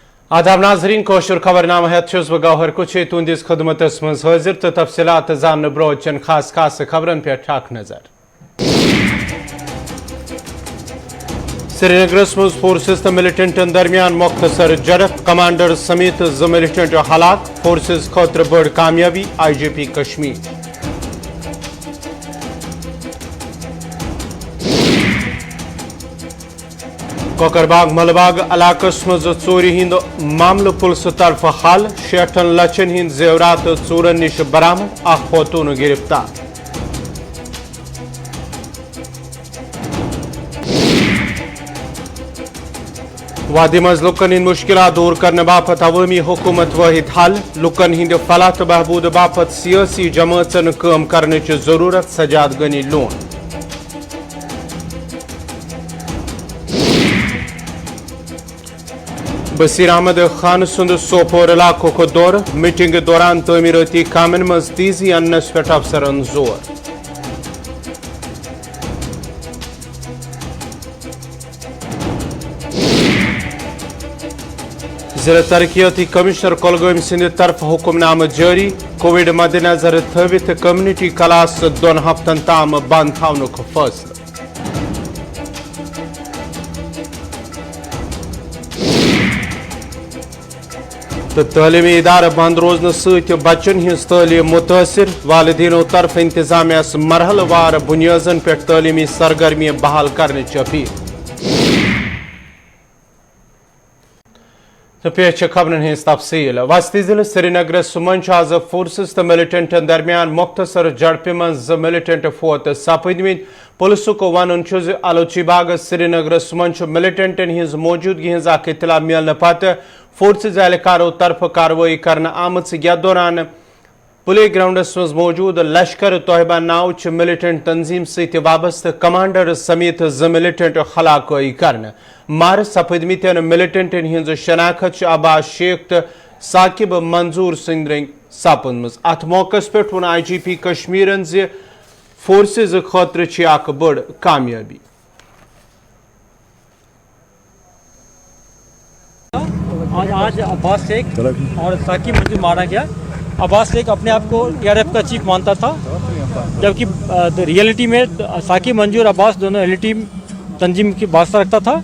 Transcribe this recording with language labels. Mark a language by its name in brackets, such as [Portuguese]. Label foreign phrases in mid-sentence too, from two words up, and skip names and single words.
[Kashmiri] आदाब नाजरीन कोशुर खबरनामा हेत बह गौहर कुछ तुंदिस खदमतस मज हाजिर तो तफसीलात जान ब्रो चन खास खास खबरन पे ठाक नजर। श्रीनगरस मज फोर्सेस तो मिलिटेंटन दरमियान मुख्तसर झड़प, कमांडर समेत 2 मिलिटेंट हलाक, फोर्सेस खतर बड़ कामयाबी IGP कश्मीर। कोकरबाग मलबाग इलाकस मज चोरी हिंद मामल पुलिस तरफ हल, 60 लक्षन हिंद जेवरात चोरन निश बरामद, खोतून गिरफ्तार। वादी मज लुकन हिंद मुश्किलात दूर करने बापत अवामी हुकूमत वाहिद हल, लुकन हिंद फलाह तो बहबूद बापत सियासी जमातन काम करने की जरूरत, सजाद गनी लोन। बसीर अहमद खान सुंद सोपोर इलाकों को दौर, मीटिंग दौरान तमीरती कामन मज तेजी अन्नस पे अफसरन जोर। जिला तरक्याती कमिश्नर कुलगाम सिंध तरफ हुक्मनामा जारी, कोविड मद्देनजर थवित [English] community class [Kashmiri] 2 हफ्तन ताम बंद थवनुक फैसला। तो तालीमी इदार बंद रोजन सत बच्चन हिंस तालीम मुतासर, वालिदीनों तरफ इंतजामियास मरहलवार बुनियादन पे तालीमी सरगर्मी बहाल करने अपील। तो पेश खबरन हिंस तफसील। वस्ती जिले श्रीनगरस मज आज फोर्सेस तो मिलिटेंटन दरमियान मुख्तसर झड़प मज 2 मिलिटेंट फोत सपदम। पुलिस को वन आलोची बाग श्रीनगरस मज मिलिटेंटन हिंस मौजूदगी हिंस इतला मिलने पत फोर्सेज एहलकारों तरफ कार्रवाई करने आमत। यथ दौरान प्ले ग्राउंडस मज मौजूद लश्कर तोयबा नाव मिलिटेंट तंजीम सत वाबस्त कमांडर समेत 2 मिलिटेंट हलाकई करने मार सपदमित मिलिटेंटन हिंज शनाखत अब्बास शेख तो साकिब मंजूर सिंह रंग सपदम। अत मौकस पे वन IGP कश्मीरन ज फोर्सेज खतर बड़ कामयाबी। [Hindi] आज अब्बास शेख और साकिब मंजूर मारा गया। अब्बास शेख अपने आप को ARF का चीफ मानता था, जबकि रियलिटी में साकिब मंजूर अब्बास दोनों रियलिटी तंजीम की वास्ता रखता था।